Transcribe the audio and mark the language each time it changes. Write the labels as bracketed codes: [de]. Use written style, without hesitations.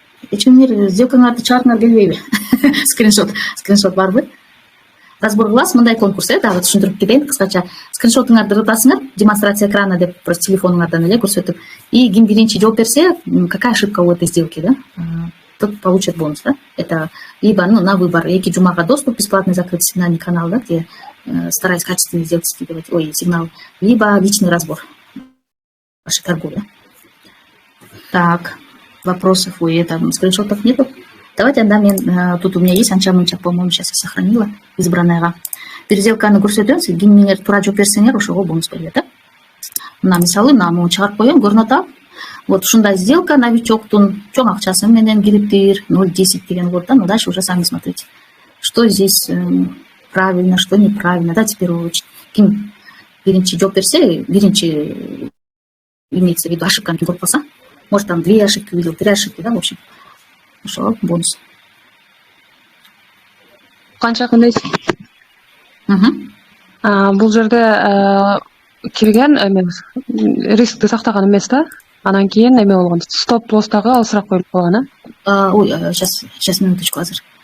[ky] Эч кимдер сделкаңарды чыгаргыңар келбейби? Скриншот барбы? Разбор кыласыз, мындай конкурс, дагы түшүндүрүп кетейин кыскача. Скриншотуңарды ырытасыңар, [ru] демонстрация экрана [ky] деп просто телефонуңардан эле көрсөтүп. И ким биринчи жооп берсе, [ru] какая ошибка у этой сделки, да? Тот получит бонус, да? Это либо на выбор 2 жумага доступ, бесплатный закрытый сигнальный канал, да, где стараюсь качественные сделки скидывать, сигнал, либо личный разбор вашей торговли. Так, вопросов, там скриншотов нету. Давайте, да, тут у меня есть анча-мынча, по-моему, сейчас я сохранила избранныйга. [ky] Переделканы көрсөтөм, кимдер туура жооп берсеңер, ошого бонус берет, да? Мына мисалы, мына чыгарып коем, көрүнөт атат. Вот ушундай сделка новичоктун чоң акчасы менен кириптир, 0,10 деген болот, да, [ru] но дальше уже сами смотрите. Что здесь правильно, что неправильно, да, теперь [ky] ким биринчи жооп берсе, [ru] биринчи имеется в виду [ky] ошибканы көрүп калса, [ru] может там 2 ошибки увидел, 3 ошибки, да, в общем. [ky] Ошол бонус. Канча кандай? Бул жерде кирген рискти сактаган эмес да. Анан кийин эме болгон, стоп лосстагы алысыраак коюлуп калган, [ru] Ой, сейчас минуточку азыр.